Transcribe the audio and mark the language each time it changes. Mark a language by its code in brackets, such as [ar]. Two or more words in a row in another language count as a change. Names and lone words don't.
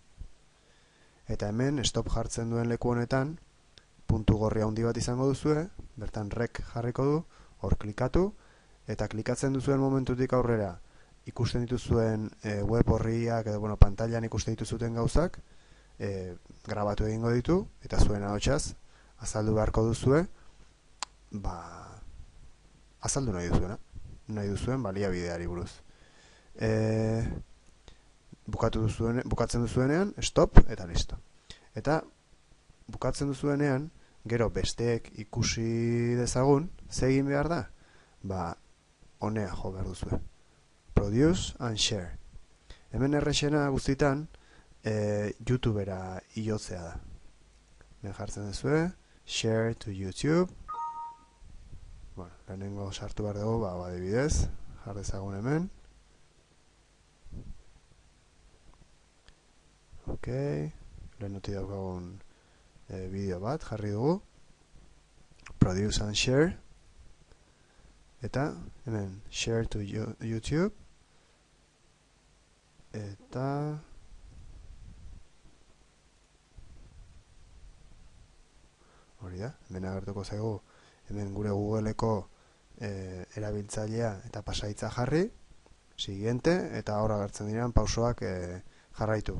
[eu] Eta hemen stop jartzen duen leku honetan, puntu gorri handi bat izango duzue, bertan rek jarriko du, hor klikatu, eta klikatzen duzuen momentutik aurrera ikusten dituzuen web horriak edo pantailan ikusten dituzuten gauzak grabatu egingo ditu, eta zuen ahotsaz azaldu beharko duzue azaldu nahi duzuen baliabideari buruz. Bukatzen duzuenean stop eta listo. Eta bukatzen duzuenean gero besteek ikusi dezagun, ze egin behar da? Honea jo behar duzue. [en] Produce and share. [eu] Hemen errexena guztitan YouTubera igotzea da. Hemen jartzen duzue, [en] share to YouTube. [eu] Bueno, lehenengo sartu behar dugu, adibidez, jar dezagun hemen. Ok, lehenuti daukagun bideo bat, jarri dugu. [en] Produce and share. [eu] Eta, hemen, [en] share to YouTube. [eu] Eta hori da, hemen agertuko zaigu, hemen gure Googleeko erabiltzailea eta pasahitza jarri, siguiente, eta hor agertzen diren pausoak jarraitu.